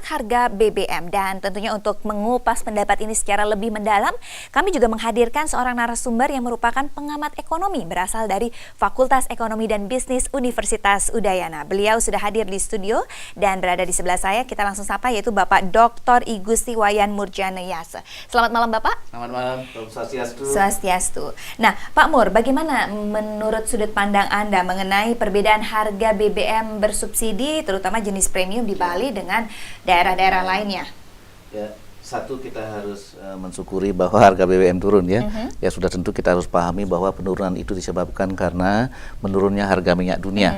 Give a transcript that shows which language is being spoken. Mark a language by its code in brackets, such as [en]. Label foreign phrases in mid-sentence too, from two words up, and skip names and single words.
[id] harga BBM, dan tentunya untuk mengupas pendapat ini secara lebih mendalam, kami juga menghadirkan seorang narasumber yang merupakan pengamat ekonomi berasal dari Fakultas Ekonomi dan Bisnis Universitas Udayana. Beliau sudah hadir di studio dan berada di sebelah saya. Kita langsung sapa, yaitu Bapak Dr. I Gusti Wayan Murjaneyase. Selamat malam Bapak. Selamat malam, [ban] Om Swastiastu. [id] Swastiastu. Nah, Pak Mur, bagaimana menurut sudut pandang Anda mengenai perbedaan harga BBM bersubsidi, terutama jenis premium di Bali dengan daerah-daerah lainnya? Ya, satu, kita harus mensyukuri bahwa harga BBM turun ya. Ya sudah, tentu kita harus pahami bahwa penurunan itu disebabkan karena menurunnya harga minyak dunia.